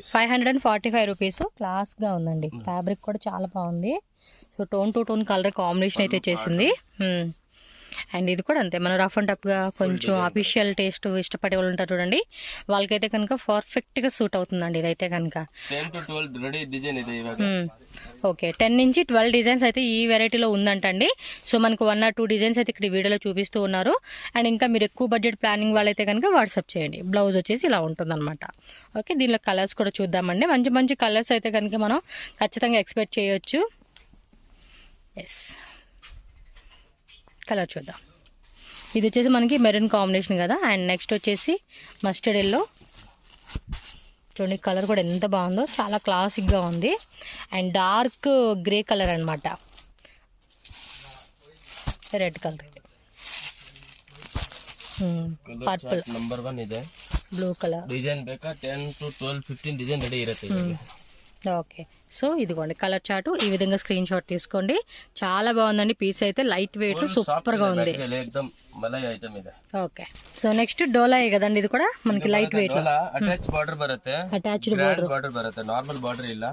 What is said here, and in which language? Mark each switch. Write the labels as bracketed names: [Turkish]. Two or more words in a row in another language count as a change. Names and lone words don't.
[Telugu] 545 రూపీస్. క్లాస్ గా ఉందండి, ఫ్యాబ్రిక్ కూడా చాలా బాగుంది. సో [English] tone to tone colour combination [Telugu] అయితే చేసింది. అండ్ ఇది కూడా అంతే, మనం [English] rough and tough [Telugu] కొంచెం [English] official taste [Telugu] ఇష్టపడే వాళ్ళు ఉంటారు చూడండి, వాళ్ళకైతే కనుక పర్ఫెక్ట్గా సూట్ అవుతుందండి ఇదైతే కనుక. [Kannada] 10 to 12 [English] ready design [Kannada] ಇದೆ ಇವಾಗ. [Telugu] ఓకే, 10 నుంచి 12 డిజైన్స్ అయితే ఈ వెరైటీలో ఉందంటండి. సో మనకు 1 or 2 డిజైన్స్ అయితే ఇక్కడ వీడియోలో చూపిస్తూ ఉన్నారు. అండ్ ఇంకా మీరు ఎక్కువ [English] budget planning [Telugu] వాళ్ళైతే కనుక వాట్సాప్ చేయండి. బ్లౌజ్ వచ్చేసి ఇలా ఉంటుందన్నమాట. ఓకే, దీనిలో కలర్స్ కూడా చూద్దామండి. మంచి మంచి కలర్స్ అయితే కనుక మనం ఖచ్చితంగా ఎక్స్పెక్ట్ చేయొచ్చు. ఎస్, కలర్ చూద్దాం. ఇది వచ్చేసి మనకి [English] maroon combination [Telugu] కదా. అండ్ నెక్స్ట్ వచ్చేసి [English] mustard yellow. [Telugu] చూడండి కలర్ కూడా ఎంత బాగుందో, చాలా క్లాసిక్గా ఉంది. అండ్ [English] dark grey colour [Telugu] అనమాట, [English] red colour, [Kannada] ಪರ್ಪಲ್ ನಂಬರ್ 1 ಇದೆ, [English] blue colour. [Kannada] ಡಿಸೈನ್ ಬೇಕಾ 10 to 12 15 ಡಿಸೈನ್ రెడీ ಇರುತ್ತೆ. [Telugu] ఓకే, సో ఇదిగోండి [English] colour chart, [Telugu] ఈ విధంగా [English] screenshot [Telugu] తీసుకోండి. చాలా బాగుందండి పీస్ అయితే, [English] light weight [Telugu] సూపర్ గా ఉంది. ఓకే, సో నెక్స్ట్ డోలా కదండి, ఇది కూడా మనకి [English] light weight attach border [Kannada] బರುತ್ತೆ, [English] attached border [Kannada] బರುತ್ತೆ, [English] normal border [Kannada] ಇಲ್ಲ.